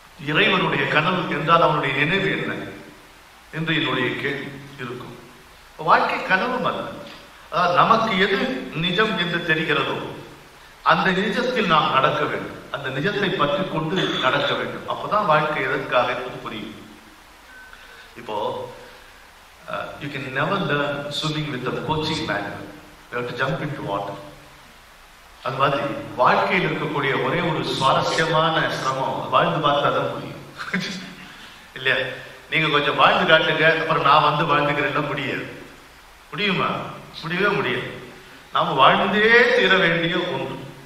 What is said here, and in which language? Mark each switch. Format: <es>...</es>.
<ta>இறைவனுடைய கனவு என்றால் அவனுடைய நினைவு என்ன என்று என்னுடைய கேள்வி இருக்கும். வாழ்க்கை கனவும் அல்ல. அதாவது நமக்கு எது நிஜம் என்று தெரிகிறதோ அந்த நிஜத்தில் நாம் நடக்க வேண்டும், அந்த நிஜத்தை பற்றி கொண்டு நடக்க வேண்டும். அப்பதான் வாழ்க்கை எதற்காக புரியும். இப்போ</ta> <en>you can never learn swimming with a coaching manual. You have to jump into water.</en> <ta>அது மாதிரி வாழ்க்கையில் இருக்கக்கூடிய ஒரே ஒரு சுவாரஸ்யமான சிரமம் வாழ்ந்து பார்த்தா தான் புரியும் இல்லையா? நீங்க கொஞ்சம் வாழ்ந்து காட்டுங்க, அப்புறம் நான் வந்து வாழ்ந்துக்கிறேன்னா முடியாது. முடியுமா? முடியவே முடியாது. நாம வாழ்ந்தே தீர வேண்டிய ஒன்று.</ta>